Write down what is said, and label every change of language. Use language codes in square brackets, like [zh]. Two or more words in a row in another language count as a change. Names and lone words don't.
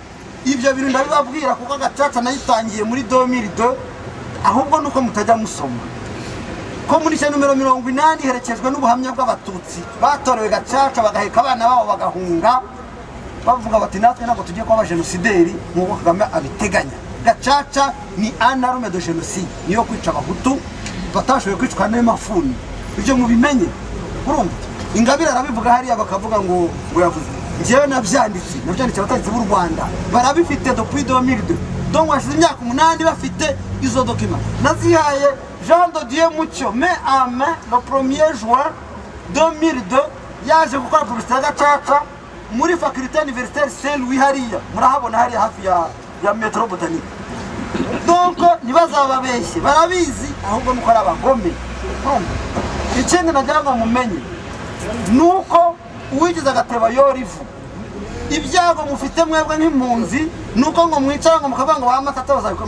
[rw] Ibyo bintu ndabibabwira kuko Gacaca nayitangiye muri 2002 ahubwo nuko mutajya musoma ko muri cya numero 80 herekejwe n'ubuhamya bw'abatutsi batorewe Gacaca bagaheka abana babo bagahunga bavuga bati natwe ntabwo tugiye kuba abajenosideri nk'uko Kagame abiteganya. [fr] Gacaca ni un arme de génocide, [rw] niyo kwica abahutu batashoboye kwicwa n'amafuni. Ibyo mubimenye. Urumva Ingabire arabivuga hariya bakavuga ngo yavuze njyewe nabyanditse abategetsi b'u Rwanda barabifite depuis 2002, donc washize imyaka 8 bafite izo documents. Nazihaye Jean de Dieu Mucyo [fr] mais en main le 1er juin 2002 [rw] yaje gukora publicité ya Gacaca muri faculté universitaire Saint-Louis hariya murahabona hariya hafi ya Metro Botanique. Donc nibazababeshye barabizi ahubwo nuko ari abagome. Ikindi nagira ngo mumenye nuko uwigize agateba yorivu ibyago mufite mwebwe nk'impunzi nuko ngo mwicara ngo mukavuga ngo bamatata bazabikora.